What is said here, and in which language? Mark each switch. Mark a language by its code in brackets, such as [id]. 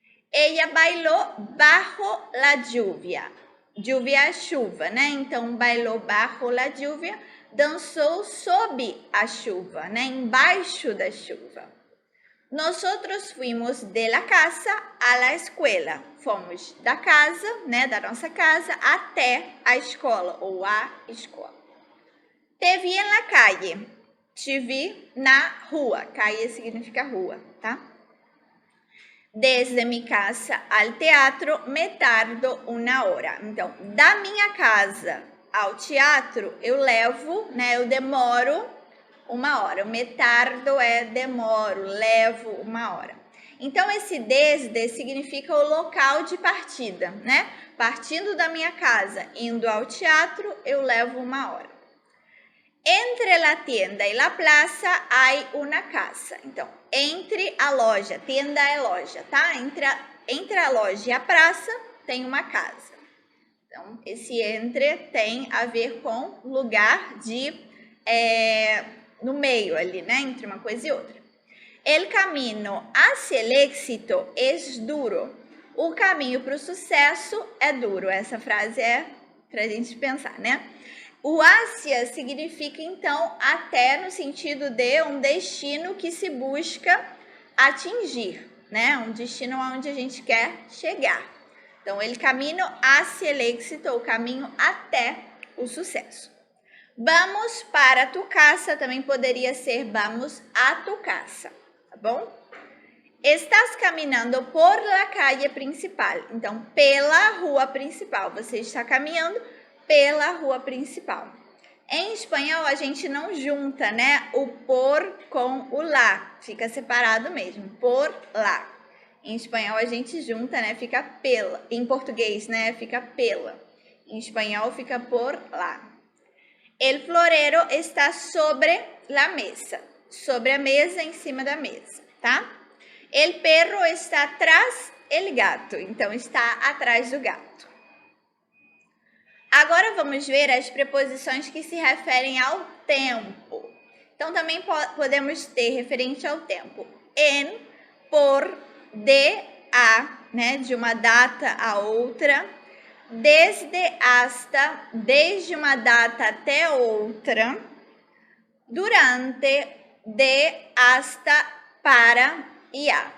[es] Ella bailou bajo la lluvia. [pt] Lluvia é chuva, né? Então, [es] bailou bajo la lluvia, [pt] dançou sob a chuva, né? Embaixo da chuva. [es] Nosotros fuimos de la casa a la escuela. [pt] Fomos da casa, né? Da nossa casa até a escola ou a escola. [es] Te vi en la calle. [pt] Te vi na rua. Calle significa rua, tá? [es] Desde mi casa al teatro me tardo uma hora. [pt] Então, da minha casa ao teatro, eu levo, né? Eu demoro uma hora. O me tardo é demoro, levo uma hora. Então, esse desde significa o local de partida, né? Partindo da minha casa, indo ao teatro, eu levo uma hora. [es] Entre la tienda e la plaza hay una casa. [pt] Então, entre a loja, tienda é loja, tá? Entre a loja e a praça tem uma casa. Então, esse entre tem a ver com lugar de no meio ali, né? Entre uma coisa e outra. [es] El camino hacia el éxito es duro. [pt] O caminho para o sucesso é duro. Essa frase é para a gente pensar, né? O hacia significa, então, até no sentido de um destino que se busca atingir, né? Um destino onde a gente quer chegar. Então, [es] el camino hacia el éxito, [pt] o caminho até o sucesso. [es] Vamos para tu casa [pt] também poderia ser [es] vamos a tu casa, tá bom? [pt] Estás caminhando [es] por la calle principal. [pt] Então, pela rua principal. Você está caminhando pela rua principal. Em espanhol, a gente não junta, né, o por com o lá, fica separado mesmo, por lá. Em espanhol, a gente junta, né, fica pela. Em português, né, fica pela. Em espanhol, fica por lá. [es] El florero está sobre la mesa. [pt] Sobre a mesa, em cima da mesa, tá? [es] El perro está atrás el gato. [pt] Então, está atrás do gato. Agora vamos ver as preposições que se referem ao tempo. Então, também podemos ter referente ao tempo en, por, de, a, né, de uma data a outra, desde, hasta, desde uma data até outra, durante, de, hasta, para e a.